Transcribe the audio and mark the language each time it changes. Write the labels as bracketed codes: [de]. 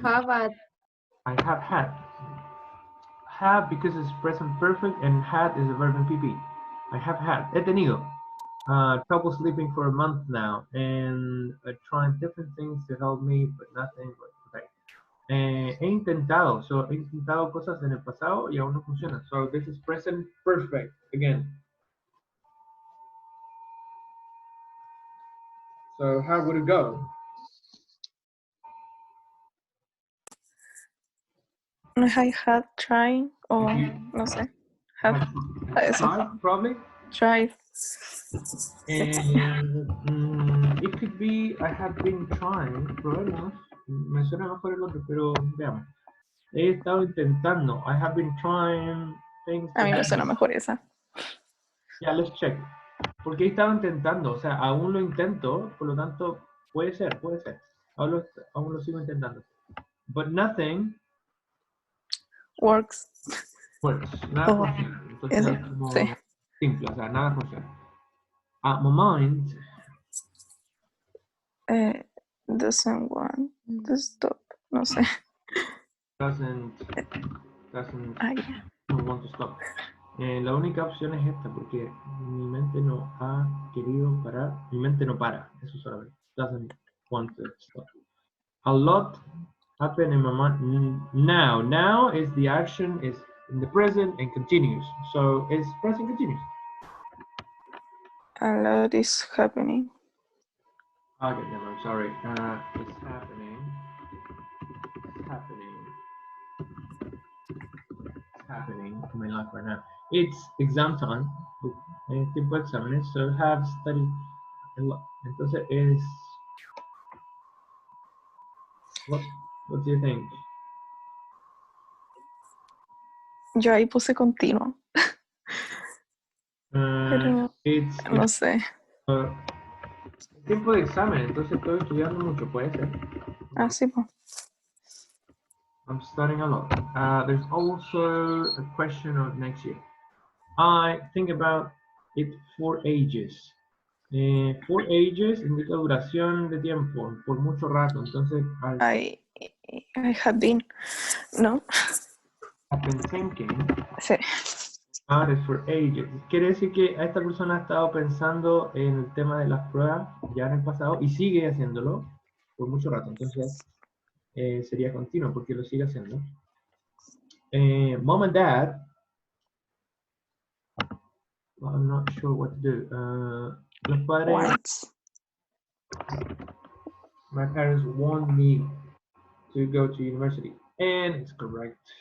[en] have a I have had. Have because it's present perfect and had is a verb in PP. I have had. [es] He tenido. [en] Trouble sleeping for a month now and trying different things to help me, but nothing. [es] Okay. He intentado. So he intentado cosas en el pasado y aún no funciona. [en] So this is present perfect again. So how would it go? I had trying or [es] no sé. [en] Have eso. Tried, probably. Tried. And it could be I have been trying. [es] Probemos. Me suena mejor el otro, pero veamos. He estado intentando. [en] I have been trying things. [es] A mí me suena mejor esa. [en] Yeah, let's check. [es] Porque he estado intentando. O sea, aún lo intento. Por lo tanto, puede ser, puede ser. Aún lo sigo intentando. [en] But nothing Works. works. [es] Nada [en] Oh, [es] funciona. Entonces eso, es como sí. simple. O sea, nada funciona. [en] At my mind, Doesn't want to stop. [es] No sé. [en] doesn't [es] Ah, ya. [en] don't want to stop. [es] La única opción es esta, porque mi mente no ha querido parar. Mi mente no para, eso solamente. [en] Doesn't want to stop. A lot happen in my mind now. Now is the action is in the present and continues. So it's present continuous. A lot is happening. Okay, no, I'm sorry. It's happening. It's happening. It's happening in my life right now. It's exam time. [es] Tiempo de exámenes. [en] So have studied a lot. [es] Entonces es. [en] What do you think? [es] Yo ahí puse continuo, pero [en] It's [es] no sé. tiempo de examen, entonces estoy estudiando mucho, puede ser. Ah, sí, pues. [en] I'm studying a lot. There's also a question of next year. I think about it 4 ages. [es] 4 ages indica duración de tiempo, por mucho rato. Entonces, [en] I have been. [es] ¿No? [en] I've been thinking [es] Sí. [en] about it for ages. [es] Quiere decir que esta persona ha estado pensando en el tema de las pruebas ya en el pasado y sigue haciéndolo por mucho rato. Entonces, sería continuo porque lo sigue haciendo. [en] Mom and dad, well, I'm not sure what to do. [es] Los padres, [en] Once. my parents want me to go to university, and it's correct.